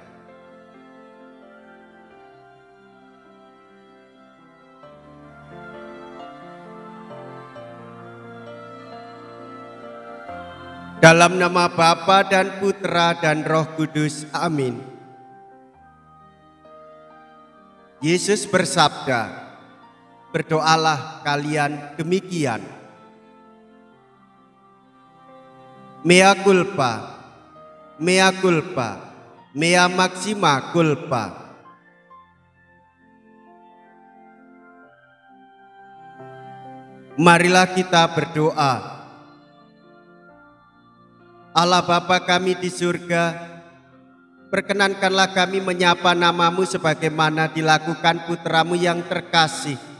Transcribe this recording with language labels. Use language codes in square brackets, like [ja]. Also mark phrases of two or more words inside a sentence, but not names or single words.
[id] Dalam nama Bapa dan Putra dan Roh Kudus, amin. Yesus bersabda, "Berdoalah kalian demikian. [la] Mea culpa, mea culpa, mea maxima culpa." [id] Marilah kita berdoa. Allah Bapa kami di surga, perkenankanlah kami menyapa namamu sebagaimana dilakukan putramu yang terkasih.